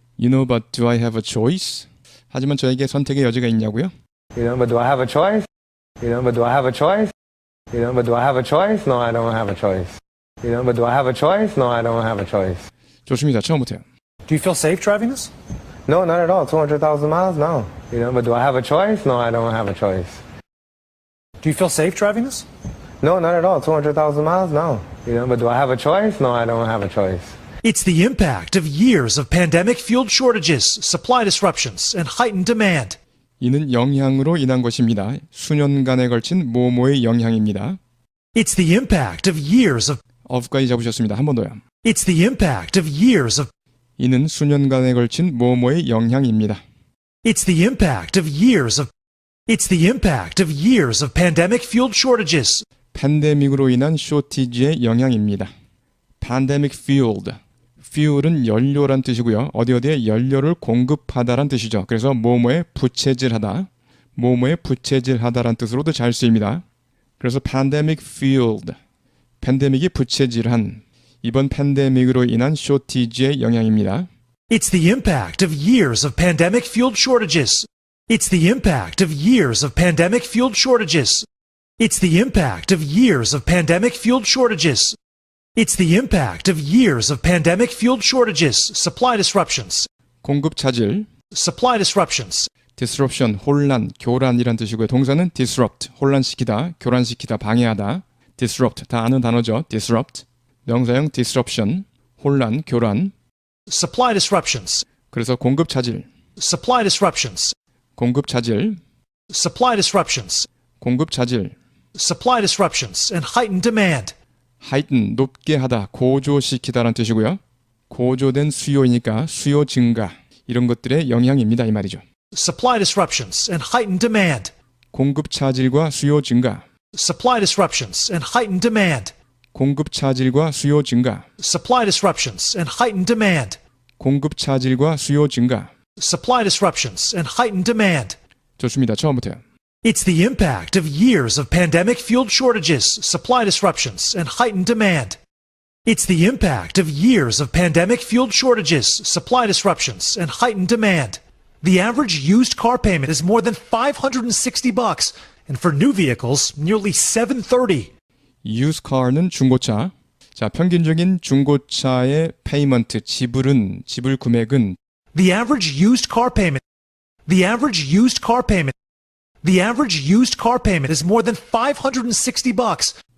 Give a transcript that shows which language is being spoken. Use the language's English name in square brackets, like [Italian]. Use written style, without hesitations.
[English] You know, but do I have a choice? [Korean] 하지만 저에게 선택의 여지가 있냐고요? [English] But do I have a choice? But do I have a choice? But do I have a choice? No, I don't have a choice. But do I have a choice? No, I don't have a choice. [Korean] 좋습니다. 처음부터요. [English] Do you feel safe driving this? No, not at all. 200,000 miles? No. But do I have a choice? No, I don't have a choice. Do you feel safe driving this? No, not at all. 200,000 miles? No. But do I have a choice? No, I don't have a choice. It's the impact of years of pandemic-fueled shortages, supply disruptions, and heightened demand. [Korean] 이는 영향으로 인한 것입니다. 수년간에 걸친 모모의 영향입니다. [English] It's the impact of years of. [Korean] of까지 잡으셨습니다. 한 번 더요. [English] It's the impact of years of. [Korean] 이는 수년간에 걸친 모모의 영향입니다. [English] It's the impact of years of. It's the impact of years of pandemic-fueled shortages. [Korean] 팬데믹으로 인한 쇼티지의 영향입니다. [English] pandemic fueled. [Korean] fuel은 연료란 뜻이고요. 어디에 연료를 공급하다란 뜻이죠. 그래서 뭐뭐에 부채질하다, 뭐뭐에 부채질하다란 뜻으로도 잘 쓰입니다. 그래서 [English] pandemic fueled, [Korean] 팬데믹이 부채질한 이번 팬데믹으로 인한 쇼티지의 영향입니다. [English] It's the impact of years of pandemic-fueled shortages. It's the impact of years of pandemic-fueled shortages. It's the impact of years of pandemic-fueled shortages. It's the impact of years of pandemic-fueled shortages, supply disruptions, [Korean] 공급 차질, [English] supply disruptions, [Korean] disruption, 혼란, 교란이란 뜻이고요. 동사는 disrupt, 혼란시키다, 교란시키다, 방해하다. disrupt, 다 아는 단어죠. disrupt. 명사형 disruption, 혼란, 교란. [English] supply disruptions, [Korean] 그래서 공급 차질, [English] supply disruptions, [Korean] 공급 차질, [English] supply disruptions, [Korean] 공급 차질. [English] supply disruptions, and heightened demand. [Korean] heighten, 높게 하다, 고조시키다라는 뜻이고요. 고조된 수요이니까 수요 증가, 이런 것들의 영향입니다. 이 말이죠. [English] Supply disruptions and heightened demand. [Korean] 공급 차질과 수요 증가, [English] Supply disruptions and heightened demand. [Korean] 공급 차질과 수요 증가, [English] Supply disruptions and heightened demand. [Korean] 공급 차질과 수요 증가. [English] Supply disruptions and heightened demand. [Korean] 좋습니다. 처음부터요. [English] It's the impact of years of pandemic-fueled shortages, supply disruptions, and heightened demand. It's the impact of years of pandemic-fueled shortages, supply disruptions, and heightened demand. The average used car payment is more than $560, and for new vehicles, nearly $730. [Korean] used car는 중고차. 자, 평균적인 중고차의 페이먼트, 지불 금액은 [English] The average used car payment is more than $560.